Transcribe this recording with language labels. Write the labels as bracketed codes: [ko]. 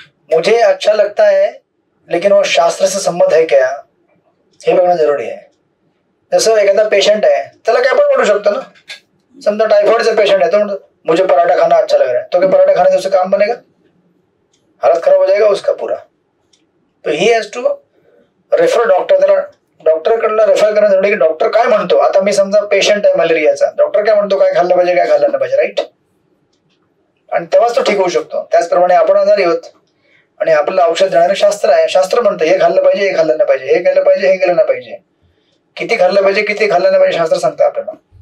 [hi] मुझे अच्छा लगता है लेकिन वो शास्त्र से संबद्ध है क्या, [mr] हे बघणं जरुरी आहे. जसं एखादा पेशंट आहे त्याला काय पण वाटू शकतो ना. समजा टायफॉइडचा [hi] पेशंट है तो मुझे पराठा खाना अच्छा लग रहा है, तो क्या पराठा खाने से उससे काम बनेगा? हालत खराब हो जाएगा उसका पूरा. [en] तो he has to refer doctor. [mr] त्याला डॉक्टरकडला रेफर करणं जरुरी की डॉक्टर काय म्हणतो. आता मी समजा पेशंट आहे मलेरियाचा, डॉक्टर काय म्हणतो, काय खाल्लं पाहिजे, काय खाल्लं नाही पाहिजे. राईट. आणि तेव्हाच तो ठीक होऊ शकतो. त्याचप्रमाणे आपण आजारी आहोत आणि आपल्याला औषध देणारे शास्त्र आहे. शास्त्र म्हणतं हे खाल्लं पाहिजे, हे खाल्लं नाही पाहिजे, हे केलं पाहिजे, हे केलं नाही पाहिजे, किती खाल्लं पाहिजे, किती खाल्लं नाही पाहिजे, शास्त्र सांगतं आपल्याला.